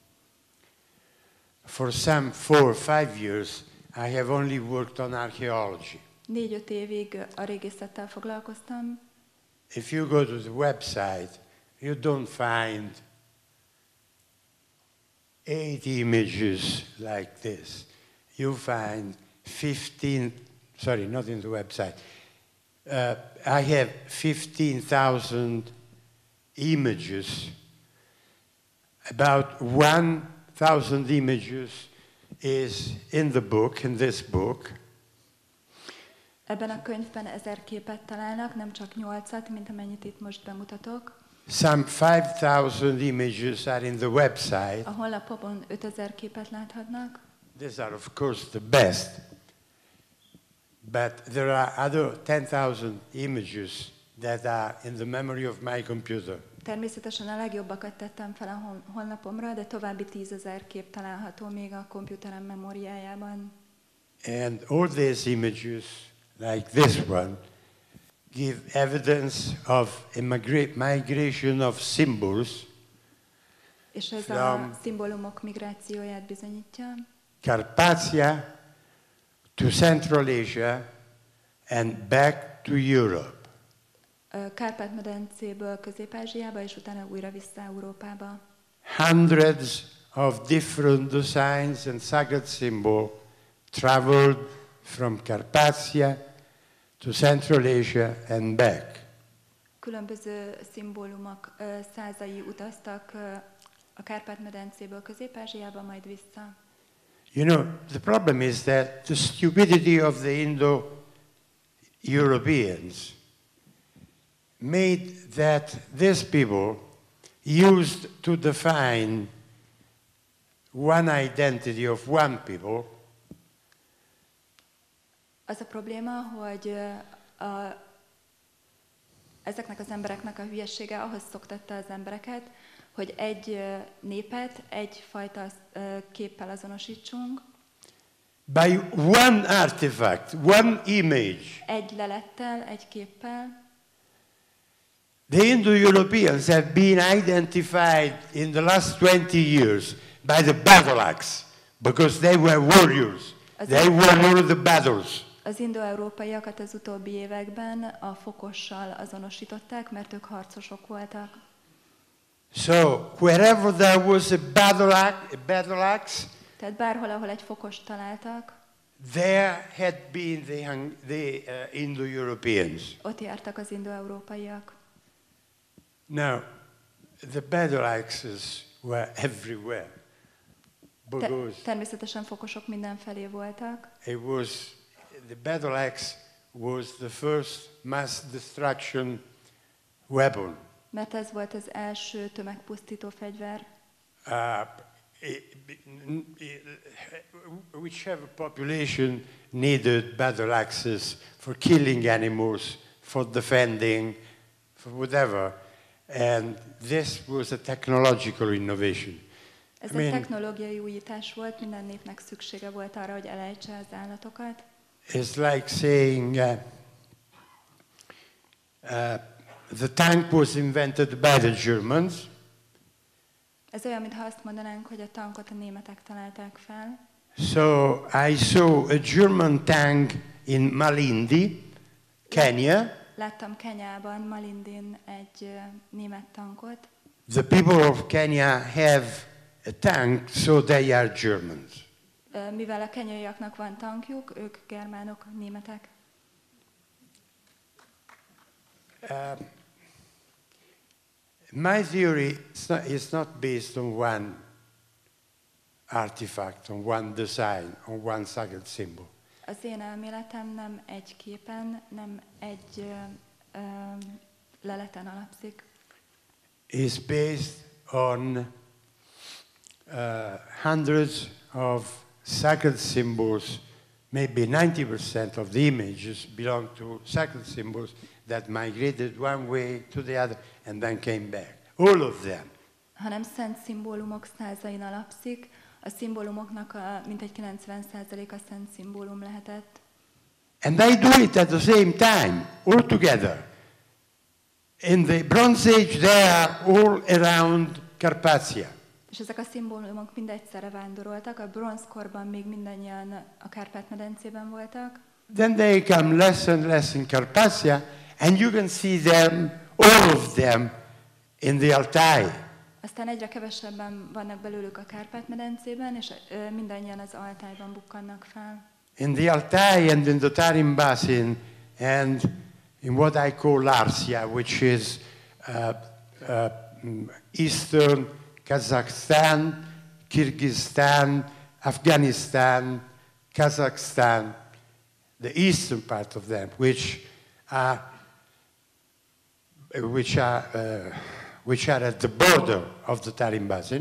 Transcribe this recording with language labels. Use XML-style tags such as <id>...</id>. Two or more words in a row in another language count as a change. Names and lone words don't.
<en>For some 4-5 years, I have only worked on archaeology.</en> <hu>4-5 évig a régészettel foglalkoztam.</hu> <en>If you go to the website, you don't find 8 images like this. You find 15, sorry, not in the website. I have 15,000 images. About 1,000 images is in the book, in this book.</en> <hu>Ebben a könyvben 1000 képet találnak, nem csak 8-at, mint amennyit itt most bemutatok.</hu> <en>Some 5,000 images are in the website.</en> <hu>A honlapon 5000 képet láthatnak.</hu> <en>These are of course the best. But there are other 10,000 images that are in the memory of my computer.</en> <hu>Természetesen a legjobbakat tettem fel a honlapomra, de további 10,000 kép található még a komputerem memóriájában.</hu> <en>And all these images, like this one, give evidence of a migration of symbols.</en> <hu>És ez a szimbólumok migrációját bizonyítja.</hu> <en>Carpathia to Central Asia and back to Europe.</en> <hu>Kárpát-medencéből Közép-Ázsiába, és utána újra vissza Európába.</hu> <en>Hundreds of different designs and sacred symbols traveled from Carpathia to Central Asia and back.</en> <hu>Különböző szimbólumok százai utaztak a Kárpát-medencéből Közép-Ázsiába, majd vissza.</hu> <en>You know, the problem is that the stupidity of the Indo-Europeans made that these people used to define one identity of one people.</en> <hu>Az a probléma, hogy ezeknek az embereknek a hülyessége ahhoz szoktatta az embereket, hogy egy népet egyfajta képpel azonosítsunk.</hu> <en>By one artifact, one image.</en> <hu>Egy lelettel, egy képpel.</hu> <en>The Indo-Europeans have been identified in the last 20 years by the battle axe, because they were warriors. They were the battles.</en> <hu>Az indo-európaiakat az utóbbi években a fokossal azonosították, mert ők harcosok voltak.</hu> <en>So, wherever there was a battle axe,</en> <hu>tehát bárhol, ahol egy fokost találtak,</hu> <en>there had been the Indo-Europeans.</en> <hu>Ott jártak az indo-európaiak.</hu> <en>Now, the battle axes were everywhere.</en> <hu>Természetesen fokosok mindenfelé voltak.</hu> <en>The battle axe was the first mass destruction weapon.</en> <hu>Mert ez volt az első tömegpusztító fegyver.</hu> <en>Whichever population needed battle axes for killing animals, for defending, for whatever. And this was a technological innovation.</en> <hu>Ez egy technológiai újítás volt, minden népnek szüksége volt arra, hogy elejtse az állatokat.</hu> <en>It's like saying the tank was invented by the Germans.</en> <hu>Ez olyan, mintha azt mondanánk, hogy a tankot a németek találták fel.</hu> <en>So I saw a German tank in Malindi, Kenya.</en> <hu>Láttam Kenyában, Malindin egy német tankot.</hu> <en>The people of Kenya have a tank, so they are Germans.</en> <hu>Mivel a kenyaiaknak van tankjuk, ők germánok, németek.</hu> <en>My theory is not based on one artifact, on one design, on one sacred symbol.</en> <hu>Az én elméletem nem egy képen, nem egy leleten alapszik.</hu> <en>It's based on hundreds of sacred symbols. Maybe 90% of the images belong to sacred symbols that migrated one way to the other and then came back. All of them.</en> <hu>Hanem szent szimbólumok százain alapszik, a szimbólumoknak mintegy 90%-a szent szimbólum lehetett.</hu> <en>And they do it at the same time, all together. In the Bronze Age, they are all around Carpathia.</en> <hu>És ezek a szimbólumok mind egyszerre vándoroltak, a bronzkorban még mindannyian a Kárpát-medencében voltak.</hu> <en>Then they come less and less in Carpathia, and you can see them, all of them, in the Altai.</en> <hu>Aztán egyre kevesebben vannak belőlük a Kárpát-medencében, és mindannyian az Altájban bukkannak fel.</hu> <en>In the Altai and in the Tarim Basin and in what I call Larsia, which is eastern Kazakhstan, Kyrgyzstan, Afghanistan, Kazakhstan, the eastern part of them, which are at the border of the Tarim Basin.</en>